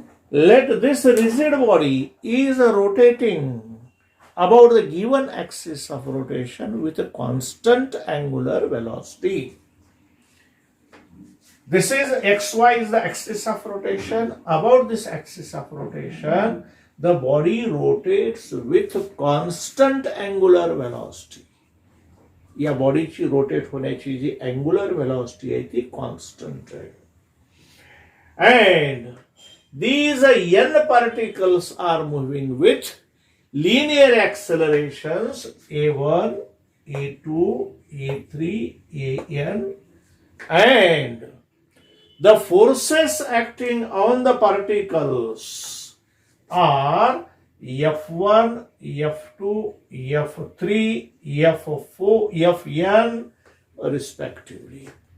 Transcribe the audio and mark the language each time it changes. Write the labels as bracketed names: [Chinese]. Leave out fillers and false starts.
[English] Let this rigid body is rotating about the given axis of rotation with a constant angular velocity. This is xy is the axis of rotation. About this axis of rotation, the body rotates with constant angular velocity. [Marathi] या बॉडीची rotate होण्याची जी angular velocity आहे ती constant आहे. [English] And these n particles are moving with linear accelerations a1, a2, a3, an, and the forces acting on the particles are F1, F2, F3, F4, Fn respectively.